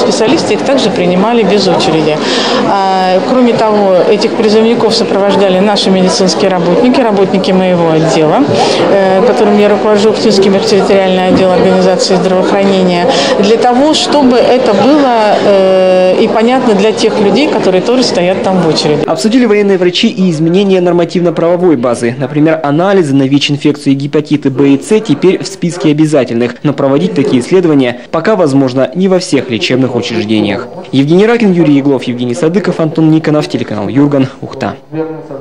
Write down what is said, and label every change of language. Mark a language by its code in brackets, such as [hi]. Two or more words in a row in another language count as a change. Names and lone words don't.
[ru] Специалисты их также принимали без очереди. Кроме того, этих призывников сопровождали наши медицинские работники, работники моего отдела, которым я руковожу, Ухтинский территориальный отдел организации здравоохранения, для того, чтобы это было и понятно для тех людей, которые тоже стоят там в очереди. Обсудили военные врачи и изменения нормативно-правовой базы. Например, анализы на ВИЧ-инфекцию и гепатиты Б и С теперь в списке обязательных. Но проводить такие исследования пока возможно не во всех лечебных учреждениях. Евгений Ракин, Юрий Еглов, Евгений Садыков, Антон Никонов, телеканал Юрган, Ухта.